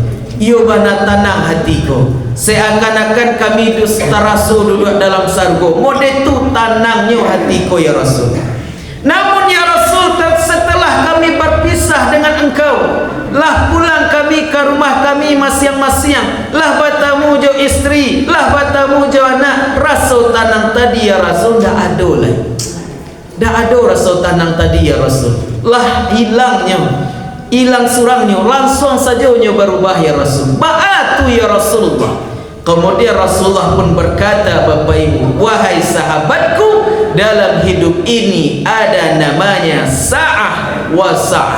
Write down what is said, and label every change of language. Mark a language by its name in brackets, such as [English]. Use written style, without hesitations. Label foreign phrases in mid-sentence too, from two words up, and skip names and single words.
[Minangkabau] Iyo bana tenang hatiku, seakan-akan kami terasu duduk dalam sargo. Mode tu tenangnya hatiku ya Rasul. [Indonesian] Namun ya Rasul, setelah kami berpisah dengan engkau, lah pulang kami ke rumah kami masing-masing, [Minangkabau] lah batamu jo istri, lah batamu jo anak. Rasa tanang tadi ya Rasul dah ada lah, dah ada rasa tanang tadi ya Rasul, lah hilangnya, hilang surangnya, langsung saja berubah ya Rasul. Ba'atu ya Rasulullah. [Indonesian] Kemudian Rasulullah pun berkata, Bapak Ibu, wahai sahabatku, dalam hidup ini ada namanya [Arabic] ساعة وساعة.